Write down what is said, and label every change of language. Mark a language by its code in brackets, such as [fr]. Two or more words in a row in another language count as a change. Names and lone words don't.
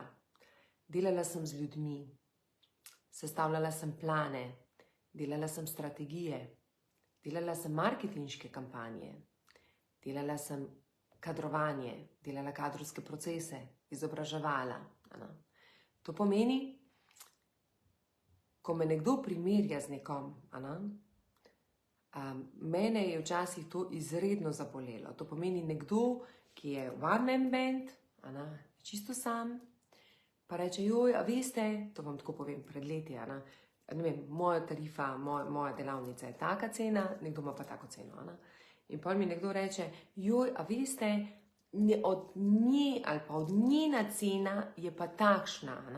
[sl] Delala sem z ljudmi, sestavljala sem plane, delala sem strategije, delala sem marketinške kampanje, delala sem kadrovanje, delala kadrovske procese, izobraževala. To pomeni, ko me nekdo primerja z nekom, Mene je včasih to izredno zabolelo. To pomeni nekdo, ki je [en] one man band, [sl] čisto sam, pa reče, joj, a veste, to vam tako povem pred leti, ne vem, moja tarifa, moja delavnica je taka cena, nekdo ima pa tako ceno. In potem mi nekdo reče, joj, a veste, od nje ali pa od njena cena je pa takšna.